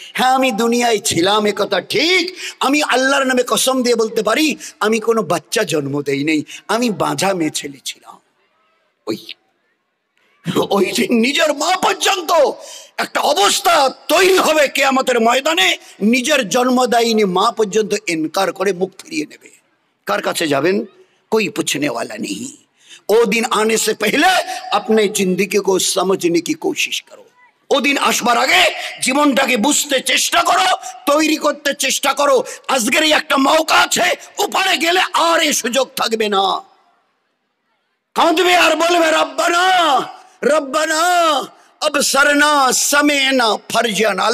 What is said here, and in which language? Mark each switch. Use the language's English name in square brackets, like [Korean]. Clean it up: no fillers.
[Bangla] হ্যাঁ, আমি দুনিয়ায় ছিলাম, এ কথা ঠিক। আমি আল্লাহর নামে কসম দিয়ে বলতে পারি আমি কোনো বাচ্চা জন্ম দেই নেই, আমি বাঁঝা মেয়ে ছেলে ছিলাম। ওই দিন নিজের মা পর্যন্ত একটা অবস্থা তৈরি হবে কিয়ামতের ময়দানে, নিজের জন্মদায়িনী মা পর্যন্ত ইনকার করে মুখ ফিরিয়ে নেবে। কার কাছে যাবেন? [Hindi] कोई पूछने वाला नहीं। वो दिन आने से पहले अपने जिंदगी को समझने की कोशिश करो। [Bangla] ও দিন আসবার আগে জীবনটাকে বুঝতে চেষ্টা করো, তৈরি করতে চেষ্টা করো। আজকের এই একটা মৌকা আছে, উপরে গেলে আর এই সুযোগ থাকবে না। কাঁদবে আর বলবে [Arabic] রব্বানা রব্বানা আবসারনা সামি'না ফারজিনা।